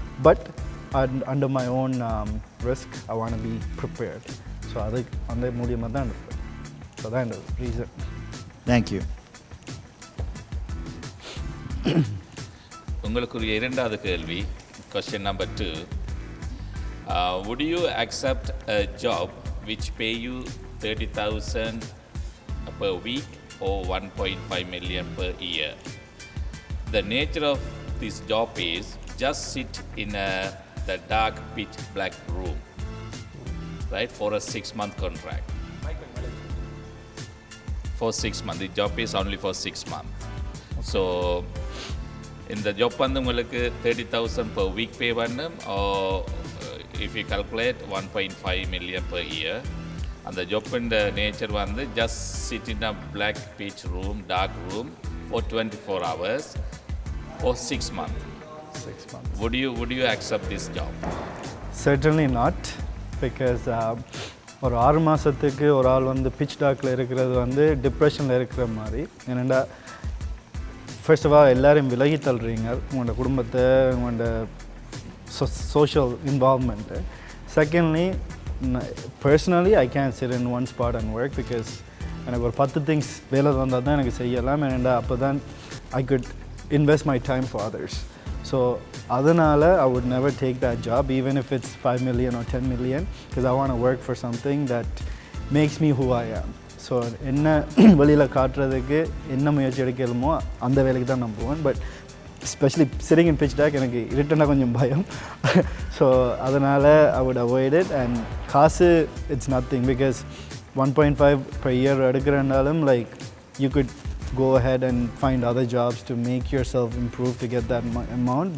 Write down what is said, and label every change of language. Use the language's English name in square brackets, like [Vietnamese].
[English] But under my own risk, I want to be prepared. [Tamil] So அந்த மூலியமாக தான் இருப்பேன். ஸோ தான் இந்த ரீசன். [English] Thank you. [Tamil] உங்களுக்குரிய இரண்டாவது கேள்வி, [English] question number 2. Would you accept a job which pay you 30,000 per week or 1.5 million per year? The nature of this job is just sit in the dark pitch black room, right, for a 6-month contract. For 6 months. The job is only for 6 months. So in the job உங்களுக்கு 30,000 per week pay பண்ணணும், or if you calculate 1.5 million per year. And the job in the nature just sit in a black pitch room, dark room for 24 hours for 6 months. 6 months. Would you accept this job? Certainly not, because [Tamil] ஒரு 6 மாதத்துக்கு ஒரு ஆள் pitch டாக்கில் இருக்கிறது டிப்ரெஷனில் இருக்கிற மாதிரி. ஏன்னா ஃபர்ஸ்ட் ஆஃப் ஆல் எல்லோரும் விலகி தள்ளுறீங்க, உங்களோட குடும்பத்தை, உங்களோட social இன்வால்வ்மெண்ட்டு. [English] secondly, personally I can't sit in one spot and work, because [Tamil] எனக்கு ஒரு [English] 10 things [Tamil] வேலை வந்தால் தான் எனக்கு செய்யலாம். ஏன்னா அப்போ தான் [English] I could invest my time for others. So adanala I would never take that job even if it's 5 million or 10 million because I want to work for something that makes me who I am. [Tamil] So என்ன வெளியில் காட்டுறதுக்கு என்ன முயற்சி எடுக்கலுமோ அந்த வேலைக்கு தான் நான் போவேன். [English] but especially sitting in pitch dark [Tamil] எனக்கு இருட்டுனா கொஞ்சம் பயம். [English] So அதனால் I would avoid it. And காசு it's nothing because 1.5 per year எடுக்கிறனாலும் like you could go ahead and find other jobs to make yourself improve to get that amount.